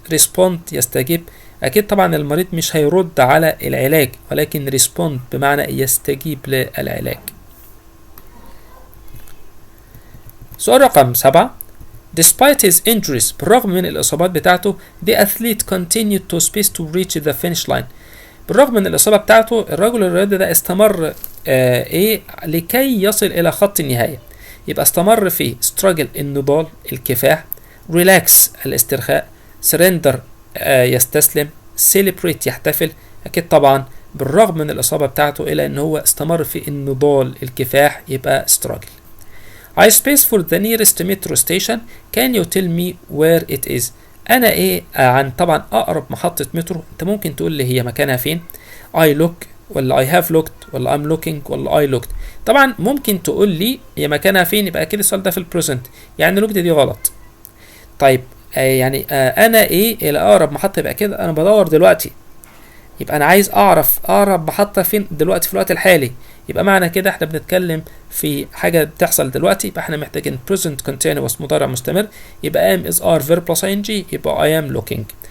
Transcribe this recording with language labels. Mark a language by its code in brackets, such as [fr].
[ar] respond يستجيب، أكيد طبعا المريض مش هيرد على العلاج ولكن respond بمعنى يستجيب للعلاج. سؤال رقم 7. [en] Despite his injuries [ar] بالرغم من الإصابات بتاعته [en] the athlete continued to space to reach the finish line. [ar] بالرغم من الإصابة بتاعته الرجل الرياضي ده استمر لكي يصل إلى خط النهاية. يبقى استمر في struggle النضال الكفاح. relax الاسترخاء. surrender يستسلم. celebrate يحتفل. أكيد طبعا بالرغم من الإصابة بتاعته إلى أن هو استمر في النضال الكفاح، يبقى struggle. [en] I space for the nearest metro station. Can you tell me where it is? [ar] أنا عن طبعا أقرب محطة مترو، أنت ممكن تقول لي هي مكانها فين؟ [en] I look ولا I have looked ولا I'm looking ولا I looked. [ar] طبعا ممكن تقول لي هي مكانها فين، يبقى أكيد السؤال ده في البريزنت، يعني looked دي غلط. طيب يعني أنا إلى أقرب محطة، يبقى كده أنا بدور دلوقتي، يبقى أنا عايز أعرف أقرب محطة فين دلوقتي في الوقت الحالي، يبقى معنى كده احنا بنتكلم في حاجة بتحصل دلوقتي، يبقى احنا محتاجين present continuous مضارع مستمر، يبقى am is are verb plus ing، يبقى [en] I am looking.